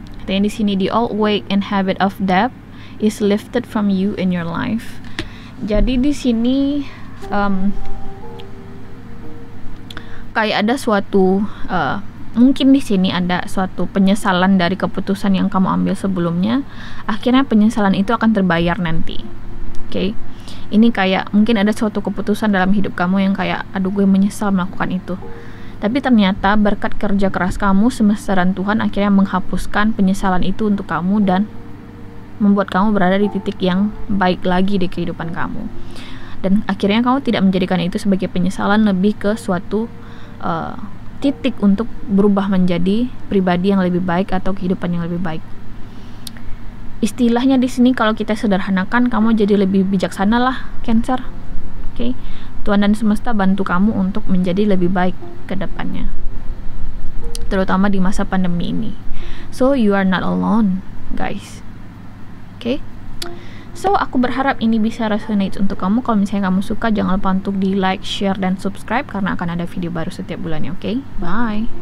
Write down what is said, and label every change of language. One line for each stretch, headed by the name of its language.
Indonesian: Dan di sini
English: the old weight and habit of debt is lifted from you in your life.
Indonesian: Jadi di sini kayak ada suatu mungkin di sini ada suatu penyesalan dari keputusan yang kamu ambil sebelumnya. Akhirnya penyesalan itu akan terbayar nanti. Oke. Ini kayak mungkin ada suatu keputusan dalam hidup kamu yang kayak, aduh gue menyesal melakukan itu. Tapi ternyata berkat kerja keras kamu, semesta dan Tuhan akhirnya menghapuskan penyesalan itu untuk kamu dan membuat kamu berada di titik yang baik lagi di kehidupan kamu. Dan akhirnya kamu tidak menjadikan itu sebagai penyesalan, lebih ke suatu titik untuk berubah menjadi pribadi yang lebih baik atau kehidupan yang lebih baik. Istilahnya di sini kalau kita sederhanakan, kamu jadi lebih bijaksana lah, Cancer. Oke. Tuhan dan semesta bantu kamu untuk menjadi lebih baik ke depannya, terutama di masa pandemi ini.
English: So you are not alone, guys.
Indonesian: Oke. So aku berharap ini bisa resonate untuk kamu. Kalau misalnya kamu suka, jangan lupa untuk di like, share, dan subscribe karena akan ada video baru setiap bulannya. Oke. Bye.